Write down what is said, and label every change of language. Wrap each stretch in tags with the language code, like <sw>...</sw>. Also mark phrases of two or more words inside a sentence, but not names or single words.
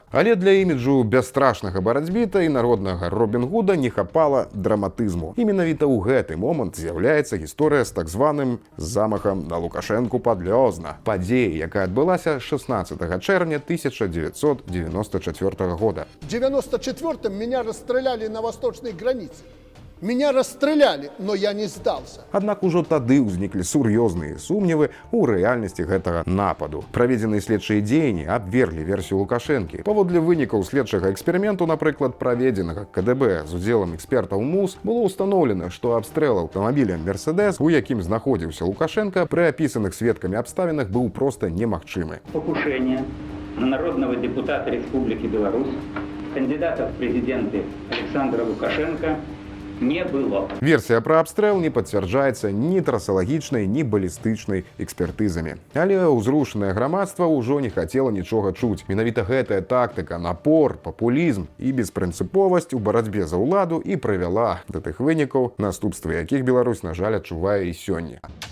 <be>Але для іміджу бясстрашнага барацьбіта і народнага Робін Гуда не хапала драматызму. І менавіта ў гэты момант з'яўляецца гісторыя з так званым замахам на Лукашэнку пад Лёзна. Падзея, якая адбылася 16 чэрвеня 1994 года.</be> <ru>В 94-м меня расстреляли на восточной границе. Меня расстреляли, но я не сдался.</ru> <be>Аднак ужо тады ўзніклі сур'ёзныя сумневы ў рэальнасці гэтага нападу. Праведзеныя следчыя дзеянні абверглі версію Лукашэнкі. Паводле вынікаў следчага эксперыменту, напрыклад, праведзенага КДБ з удзелам экспертаў МУС, было ўстаноўлена, што абстрэл аўтамабіля «Мерседес», у якім знаходзіўся Лукашенко, пры апісаных сведкамі абставінах быў проста немагчымы.</be> <ru>Покушение на народного депутата Республики Беларусь, кандидата в президенты Александра Лукашенко, не было.</ru> <be>Версія пра абстрэл не пацвярджаецца ні трасалагічнай, ні балістычнай экспертызамі. Але ўзрушанае грамадства ўжо не хацела нічога чуць. Менавіта гэтая тактыка, напор, папулізм і беспрынцыповасць у барацьбе за ўладу і прывяла да тых вынікаў, наступствы якіх Беларусь, на жаль, адчувае і сёння.</be>